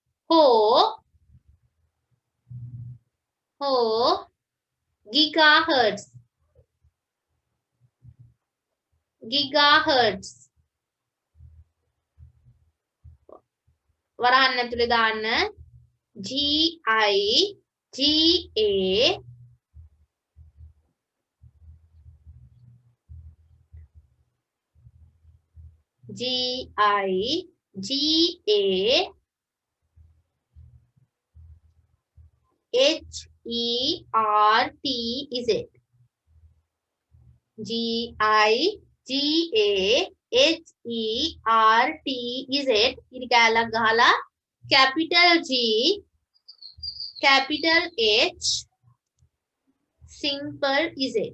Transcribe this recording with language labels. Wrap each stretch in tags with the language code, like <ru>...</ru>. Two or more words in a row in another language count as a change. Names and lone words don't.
<si>හෝ gigahertz වරහන් ඇතුලේ දාන්න</si> <en>G I G A G I G A H E R T Z G I G A H E R T Z</en> <si>ඉරි කැලක් ගහලා</si> <en>capital G capital H simple Z</en>